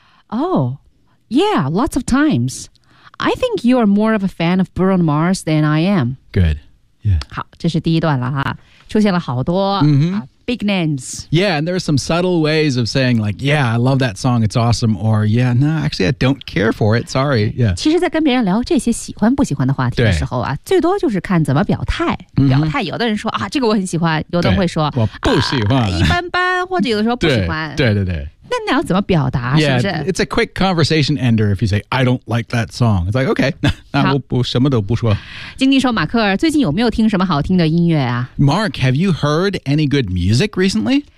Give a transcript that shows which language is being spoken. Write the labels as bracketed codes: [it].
[en] Oh, yeah, lots of times. I think you are more of a fan of Bruno Mars than I am. Good. Yeah. [zh] 好，这是第一段了哈，出现了好多、 [en] big names. Yeah, and there are some subtle ways of saying like, yeah, I love that song, it's awesome, or yeah, no, actually, I don't care for it, sorry. Yeah. [zh] 其实在跟别人聊这些喜欢不喜欢的话题的时候啊，最多就是看怎么表态。表态，有的人说啊，这个我很喜欢，有的人会说我不喜欢、一般般，或者有的时候不喜欢。对。那你要怎么表达 [en] yeah, [zh] 是不是 [en] it's a quick conversation ender if you say I don't like that song. It's like, okay, [zh] 那我什么都不说。经理说马克尔最近有没有听什么好听的音乐啊 [en] Mark, have you heard any good music recently?